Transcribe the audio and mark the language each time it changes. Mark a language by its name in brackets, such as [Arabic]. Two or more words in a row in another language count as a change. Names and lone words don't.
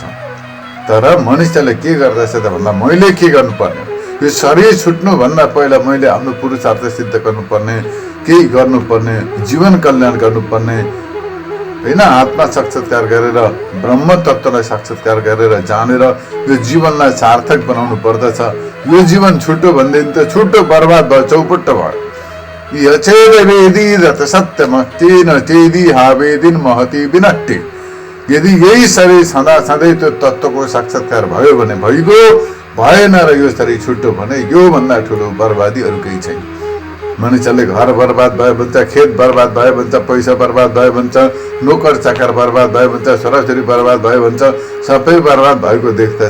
[Nepali] तर मनुष्यले के गर्दछ त भन्दा मैले के गर्नुपर्ने, यो शरीर छुट्नुभन्दा पहिला मैले आफ्नो पुरुषार्थ सिद्ध गर्नुपर्ने, केही गर्नुपर्ने, जीवन कल्याण गर्नुपर्ने होइन। आत्मा साक्षात्कार गरेर, ब्रह्म तत्त्वलाई साक्षात्कार गरेर जानेर यो जीवनलाई सार्थक बनाउनु पर्दछ। यो जीवन छुट्यो भनेदेखि त छुट्टो बर्बाद भयो, चौपट्ट भयो। [Sanskrit] यछेद वेदी रत सत्यमस्ति न चेदी हावेदिन महती विनट्टी। [Nepali] यदि यही शरीर सधैँ त्यो तत्त्वको साक्षात्कार भयो भने भइगयो, भएन र यो शरीर छुट्यो भने यो भन्दा ठुलो बर्बादी अरू केही छैन। मनुष्यले घर बर्बाद भयो भन्छ, खेत बर्बाद भयो भन्छ, पैसा बर्बाद भयो भन्छ, नोकर चाकर बर्बाद भयो भन्छ, छोराछोरी बर्बाद भयो भन्छ, सबै बर्बाद भएको देख्दछ।